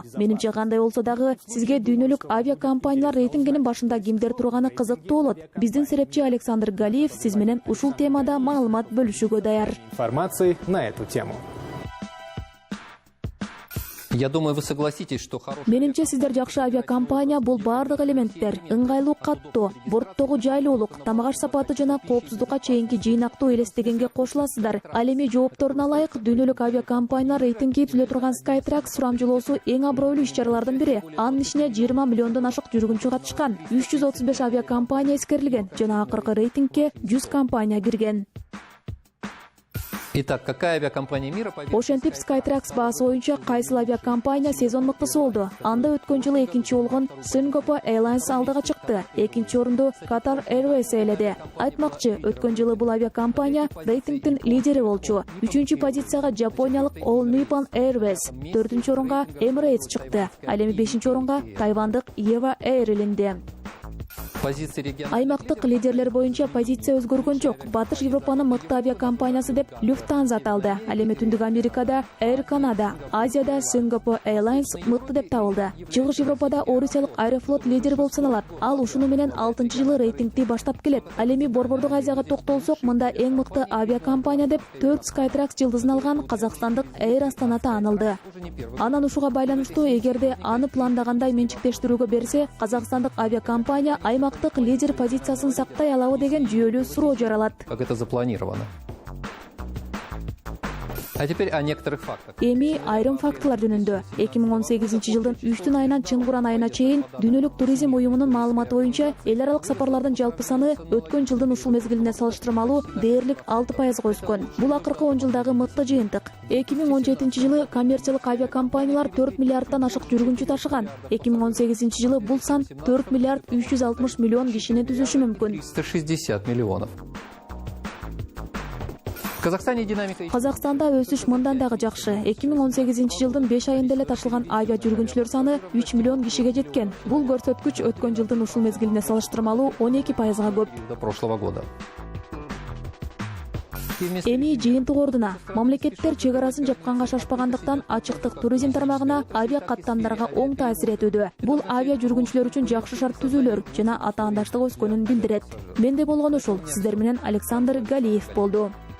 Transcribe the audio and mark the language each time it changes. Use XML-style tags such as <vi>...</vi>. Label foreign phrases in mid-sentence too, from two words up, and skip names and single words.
<ky>Менимче кандай болсо дагы сизге дүйнөлүк авиакомпаниялар рейтингинин башында кимдер турганы кызыктуу болот. Биздин серепчи Александр Галиев сиз менен ушул темада маалымат бөлүшүүгө даяр.</ky> <ru>информации на эту тему? Я думаю, вы согласитесь, что хороший...</ru> <ky>Менимче сиздер жакшы авиакомпания бул бардык элементтер, ыңгайлуу каттоо, борттогу жайлоолук, тамак аш сапаты жана коопсуздукка чейинки жыйнактуу элестегенге кошуласыздар. Ал эми жоопторуна ылайык дүйнөлүк авиакомпаниялар рейтинги түзүлө турган Skytrax сурамжылоосу эң абройлуу иш-чаралардын бири. Анын ишине 20 миллиондон ашык жүргүнчү катышкан. 335 авиакомпания эскерилген жана акыркы рейтингке 100 компания кирген.</ky> <ru>Итак, какая авиакомпания мира победила?</ru> <ky>Ошентип Skytrax баасы боюнча кайсыл авиакомпания сезон мыктысы болду. Анда өткөн жылы экинчи болгон Singapore Airlines алдыга чыкты. Экинчи орунду Qatar Airways ээледи. Айтмакчы, өткөн жылы бул авиакомпания рейтингдин лидери болчу. 3-чү позицияга жапониялык All Nippon Airways, 4-чү орунга Emirates чыкты. Ал эми 5-чи орунга тайвандык Eva Air илинди.</ky> <ru>Позиции региона.</ru> <ky>Аймактык лидерлер боюнча позиция өзгөргөн жок. Батыш Европанын мыкты авиакомпаниясы деп Lufthansa аталды. Ал эми Түндүк Америкада Air Canada, Азияда Singapore Airlines мыкты деп табылды. Чыгыш Европада Орусиялык Аэрофлот лидер болуп саналат. Ал ушуну менен 6-жылы рейтингди баштап келет. Ал эми Борбордук Азияга токтолсок, мында эң мыкты авиакомпания деп 4 Skytrax жылдызын алган казакстандык Air Astana таанылды. Анан ушуга байланыштуу, эгерде аны пландагандай менчиктештирүүгө берсе, казакстандык авиакомпания аймактык лидер позициясын сактай алабы деген жүйөлүү суроо жаралат.</ky> <ru>Как это запланировано? А теперь о некоторых фактах.</ru> <ky>Эми айрым фактылар жөнүндө 2018 жылдын 3 айынан Чынгуран айына чейин Дүйнөлүк туризм уюмунун маалыматы боюнча эл аралык сапарлардын жалпы саны өткөн жылдын ушул мезгилине салыштырмалуу дээрлик 6%га өскөн. Бул акыркы 10 жылдагы мыкты жыйынтык. 2017 жылы коммерциялык авиакомпаниялар 4 миллиарддан ашык жүргүнчү ташыган. 2018 жылы бул сан 4 миллиард 360 миллион кишини түзүшү мүмкүн.</ky> <ru>160 миллионов. В Казахстане динамика...</ru> <ky>Казакстанда өсүш мындан дагы жакшы. 2018 жылдын 5 айында эле ташылган авиа жүргүнчүлөр саны 3 миллион кишиге жеткен. Бул көрсөткүч өткөн жылдын ушул мезгилине салыштырмалуу 12%га көп.</ky> <ru>До прошлого года.</ru> <ky>Эми жыйынтык ордуна мамлекеттер чек арасын жапканга шашпагандыктан ачыктык туризм тармагына авиа каттамдарга оң таасир этүүдө. Бул авиа жүргүнчүлөр үчүн жакшы шарт түзүүлөр жана атаандаштык өскөнүн билдирет. Менде болгон ушул. Сиздер менен Александр Галиев болду.</ky>